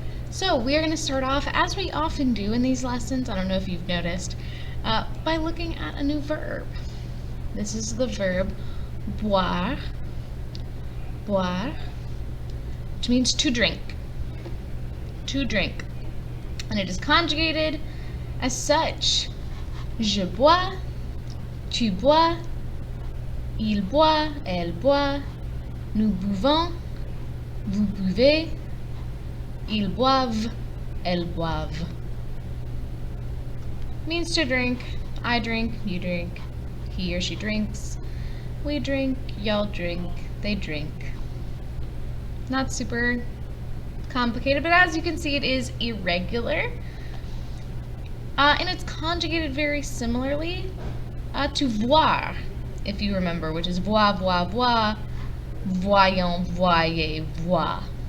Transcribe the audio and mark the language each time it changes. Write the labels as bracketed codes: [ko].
[en] So we are going to start off, as we often do in these lessons, I don't know if you've noticed, by looking at a new verb. This is the verb boire, which means to drink. To drink. And it is conjugated as such. [fr] Je bois, tu bois, il boit, elle boit, nous buvons, vous buvez, ils boivent, elles boivent. [en] Means to drink. I drink, you drink, he or she drinks, we drink, y'all drink, they drink. Not super complicated, but as you can see, it is irregular. And it's conjugated very similarly to voir, if you remember, which is [fr] voir, voir, voir, voyons, voyez, voir.